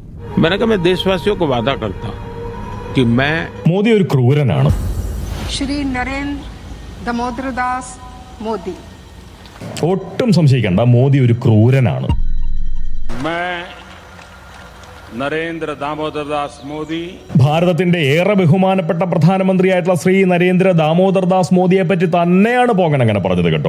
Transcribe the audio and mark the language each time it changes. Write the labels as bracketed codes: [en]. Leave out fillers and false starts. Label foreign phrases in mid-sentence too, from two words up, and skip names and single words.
[hi] मैंने कहा मैं देशवासियों को वादा करता हूं कि मैं [ml] മോദി ഒരു ക്രൂരനാണ്. [hi] श्री नरेंद्र दामोदर दास मोदी [ml] ഒട്ടും സംശയിക്കണ്ട, മോദി ഒരു ക്രൂരനാണ്. [hi] मैं നരേന്ദ്ര ദാമോദർ ദാസ് മോദി [ml] ഭാരതത്തിന്റെ ഏറെ ബഹുമാനപ്പെട്ട പ്രധാനമന്ത്രിയായിട്ടുള്ള ശ്രീ നരേന്ദ്ര ദാമോദർ ദാസ് മോദിയെ പറ്റി തന്നെയാണ് പോകൻ അങ്ങനെ പറഞ്ഞത് കേട്ടോ.